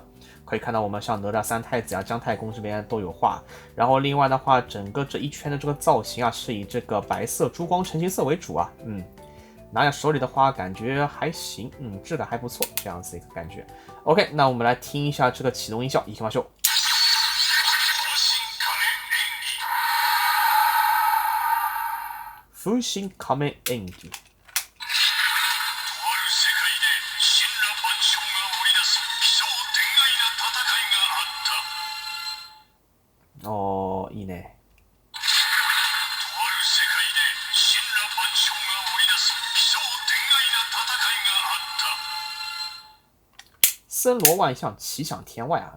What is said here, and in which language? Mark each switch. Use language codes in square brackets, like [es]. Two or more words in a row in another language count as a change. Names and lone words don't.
[zh] 可以看到，我们像哪吒三太子啊、姜太公这边都有画。然后另外的话，整个这一圈的这个造型啊，是以这个白色珠光成型色为主啊。拿在手里的话，感觉还行，质感还不错，这样子一个感觉。OK， 那我们来听一下这个启动音效， [ja] 行きましょう。風神仮面演技。いいね。 [zh] 森罗万象，奇想天外啊！